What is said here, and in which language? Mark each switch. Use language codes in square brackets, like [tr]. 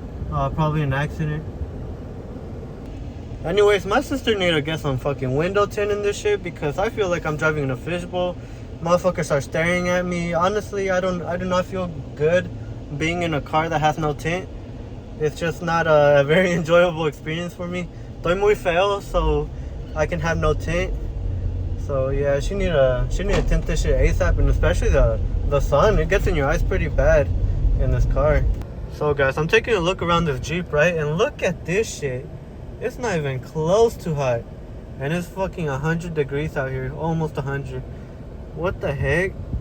[en] Probably an accident. Anyways, my sister need to get some fucking window tint in this shit, because I feel like I'm driving in a fishbowl. Motherfuckers are staring at me. Honestly, I do not feel good being in a car that has no tint. It's just not a very enjoyable experience for me. [es] Estoy muy feo, [en] so I can have no tint. So yeah, she need to tint this shit ASAP, and especially the sun. It gets in your eyes pretty bad in this car. So guys, I'm taking a look around this Jeep, right? And look at this shit. It's not even close to hot. And it's fucking 100 degrees out here. Almost 100. What the heck?